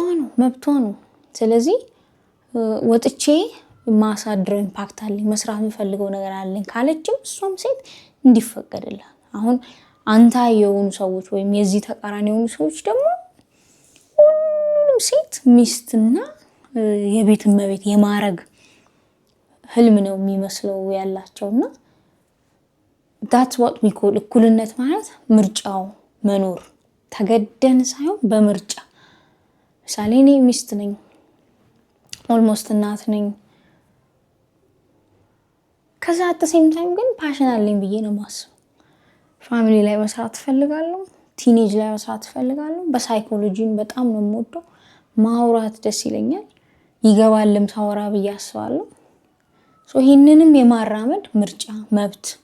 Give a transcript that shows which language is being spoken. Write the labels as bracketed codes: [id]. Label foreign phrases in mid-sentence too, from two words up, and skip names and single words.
[am] ነው፣ መብቷ ነው። ስለዚህ ወጥቼ ማሳድረው ኢምፓክት አለኝ መስራት የምፈልገው ነገር አለኝ ካለችም እሷም ሴት እንዲፈቀድላት። አሁን አንተ የሆኑ ሰዎች ወይም የዚህ ተቃራኒ የሆኑ ሰዎች ደግሞ ሁሉም ሴት ሚስትና የቤት እመቤት የማረግ ህልም ነው የሚመስለው ያላቸውና [en] that's what we call [am] እኩልነት ማለት ምርጫው መኖር ተገደን ሳይሆን በምርጫ። ምሳሌ እኔ ሚስት ነኝ፣ ኦልሞስት እናት ነኝ። ከዛ [en] at the same time [am] ግን ፓሽን አለኝ ብዬ ነው ማስበው። ፋሚሊ ላይ መስራት ፈልጋለሁ፣ ቲኔጅ ላይ መስራት ፈልጋለሁ። በሳይኮሎጂን በጣም ነው የምወደው፣ ማውራት ደስ ይለኛል፣ ይገባልም ሳወራ ብዬ አስባለሁ። ይህንንም የማራመድ ምርጫ መብት